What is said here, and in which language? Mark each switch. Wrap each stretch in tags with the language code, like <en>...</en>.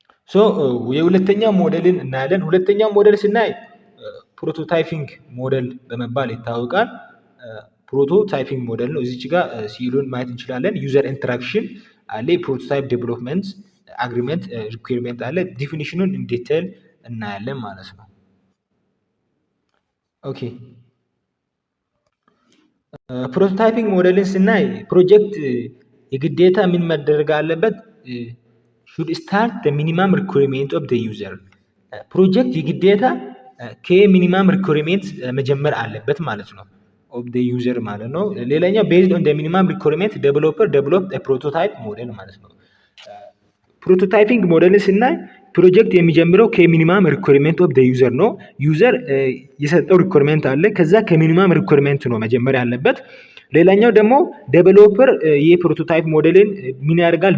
<am>ሶ የሁለተኛው ሞዴልን እናያለን። ሁለተኛው ሞዴል ስናይ ፕሮቶታይፒንግ ሞዴል በመባል ይታወቃል። ፕሮቶታይፒንግ ሞዴል ነው። እዚች ጋር ሲሉን ማየት እንችላለን። ዩዘር ኢንተራክሽን አለ፣ ፕሮቶታይፕ ዴቨሎፕመንት አግሪመንት ሪኩዌርመንት አለ። ዲፊኒሽኑን ኢን ዲቴል እናያለን ማለት ነው። ኦኬ ፕሮቶታይፒንግ ሞዴልን ስናይ ፕሮጀክት የግዴታ ምን መደረግ አለበት?</am> <en>should start the minimum requirement of the user.</en> <am>ፕሮጀክት የግዴታ ከሚኒማም ሪኳየርመንት መጀመር አለበት ማለት ነው።</am> <en>of the user</en> <am>ማለት ነው። ሌላኛው</am> <en>based on the minimum requirement developer developed a prototype model</en> <am>ማለት ነው። ፕሮቶታይፒንግ ሞዴልን ስናይ ፕሮጀክት የሚጀምረው ከሚኒማም ሪኳየርመንት ኦፍ ዘ ዩዘር ነው። ዩዘር የሰጠው ሪኳየርመንት አለ። ከዛ ከሚኒማም ሪኳየርመንት ነው መጀመር ያለበት። ሌላኛው ደግሞ ዴቨሎፐር የፕሮቶታይፕ ሞዴልን ምን ያደርጋል?</am>